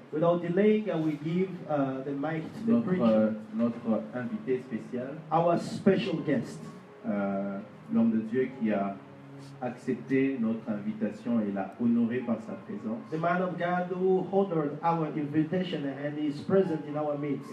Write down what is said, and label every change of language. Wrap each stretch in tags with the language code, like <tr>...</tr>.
<en>Without delaying, we give the mic to the preacher,</en> <fr>Notre invité spécial,</fr> <en>our special guest,</en> <fr>l'homme de Dieu qui a accepté notre invitation et l'a honoré par sa présence.</fr> <en>the man of God who honored our invitation and is present in our midst.</en>